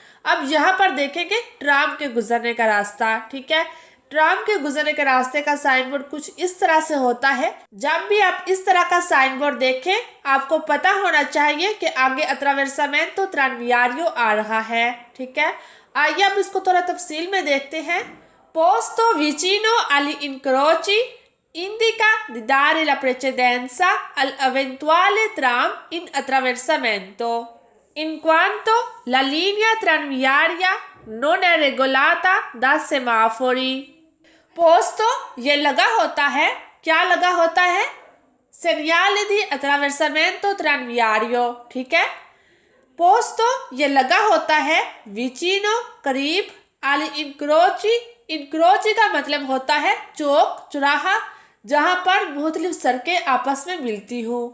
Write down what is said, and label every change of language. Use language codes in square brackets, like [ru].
[hi] अब यहाँ पर देखेंगे ट्राम के गुजरने का रास्ता। ठीक है, ट्राम के गुजरने के रास्ते का साइन बोर्ड कुछ इस तरह से होता है। जब भी आप इस तरह का साइन बोर्ड देखें आपको पता होना चाहिए कि आगे अट्रावेर्सामेंटो ट्रानवियारियो आ रहा है। ठीक है, आइए अब इसको थोड़ा तफसील में देखते हैं। [it] पोस्तो विचिनो agli incroci indica di dare la precedenza all'eventuale tram in attraversamento, in quanto la linea tranviaria non è regolata da semafori। [hi] पोस्तो ये लगा होता है, क्या लगा होता है? [it] सेनियाले दी अट्रावेर्सामेंटो ट्रानवियारियो। [hi] ठीक है, पोस्तो ये लगा होता है, विचिनो करीब, आली इंक्रोची, इंक्रोची का मतलब होता है चौक, चौराहा, जहां पर मुख्तलिफ सड़कें आपस में मिलती हो।